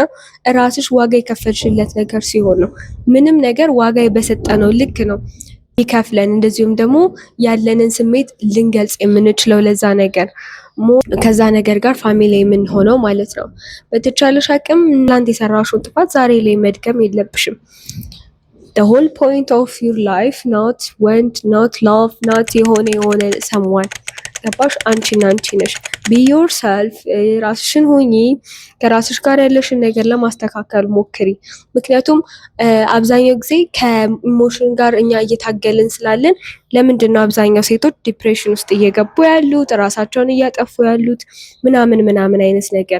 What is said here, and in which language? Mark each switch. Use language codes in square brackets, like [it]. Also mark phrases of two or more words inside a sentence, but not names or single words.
[am] ራስሽ ዋጋ የከፈልሽለት ነገር ሲሆን ነው። ምንም ነገር ዋጋ በሰጠነው ልክ ነው ይከፍለን። እንደዚሁም ደግሞ ያለንን ስሜት ልንገልጽ የምንችለው ለዛ ነገር ከዛ ነገር ጋር ፋሚሊ የምንሆነው ማለት ነው። በተቻለሽ አቅም እናንተ የሰራሽውን ጥፋት ዛሬ ላይ መድገም የለብሽም። [en] the whole point of your life not want not love not [am] የሆነ someone ገባሽ? አንቺና አንቺ ነሽ። [en] be yourself [am] ራስሽን ሁኚ። ከራስሽ ጋር ያለሽን ነገር ለማስተካከል ሞክሪ። ምክንያቱም አብዛኛው ጊዜ ከኢሞሽን ጋር እኛ እየታገልን ስላለን ለምንድን ነው አብዛኛው ሴቶች ዲፕሬሽን ውስጥ እየገቡ ያሉት ራሳቸውን እያጠፉ ያሉት ምናምን አይነት ነገር?